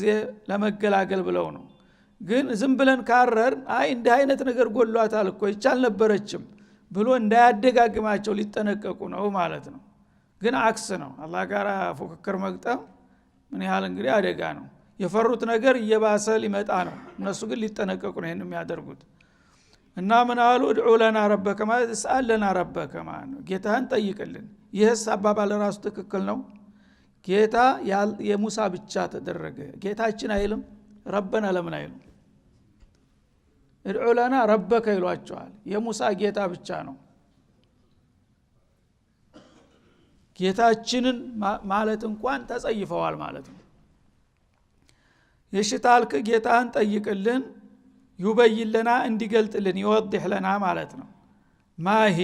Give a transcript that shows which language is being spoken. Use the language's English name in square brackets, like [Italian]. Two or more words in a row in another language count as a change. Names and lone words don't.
[Amharic] ለመገላገል ብለው ነው። ግን ዝም ብለን ካረር እንዲህ አይነት ነገር ጎሏታል እኮ ይቻል ነበረችም ብሎ እንዳያደጋግማቸው ሊጠነቀቁ ነው ማለት ነው። ግን አክስ ነው። አላህ ጋር ፉክክር መግጠም ምን ያህል እንግዲህ አደጋ ነው። የፈሩት ነገር እየባሰ ሊመጣ ነው። እነሱ ግን ሊጠነቀቁ ነው ይሄን የሚያደርጉት። እና ምን አሉ? [Arabic] ادعو لنا ربك [Amharic] ማለት [Arabic] اسال لنا ربك [Amharic] ማለት ነው፣ ጌታህን ጠይቅልን። ይህስ አባባል ራሱ ትክክል ነው። ጌታ የሙሳ ብቻ ተደረገ። ጌታችን አይልም ረበና ለምን አይልም? [Arabic] ادعو لنا ربك [Amharic] ይሏቸዋል። የሙሳ ጌታ ብቻ ነው። ጌታችንን ማለት እንኳን ተጸይፈዋል ማለት ነው። የሽታልክ ጌታን ጠይቅልን፣ [Arabic] يبين لنا [Amharic] እንዲገልጥልን፣ ይወድህ ለና ማለት ነው። ማሂ